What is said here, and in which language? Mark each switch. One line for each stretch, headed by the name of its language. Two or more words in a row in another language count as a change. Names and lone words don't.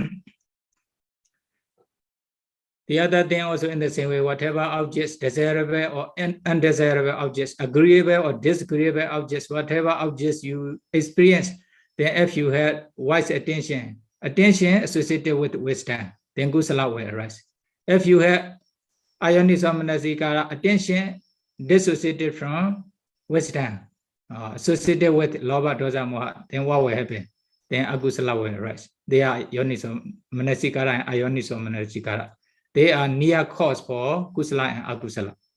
English: The other thing also in the same way, whatever objects, desirable or undesirable objects, agreeable or disagreeable objects, whatever objects you experience, then if you have wise attention associated with wisdom, then kusala will arise. If you have
Pali: ayoniso manasikara,
English: attention dissociated from wisdom, associated with
Pali: lobha, dosa, moha,
English: then what will happen? Then akusala will arise. They are
Pali: yoniso manasikara and ayoniso manasikara.
English: They are near cause for kusala and akusala.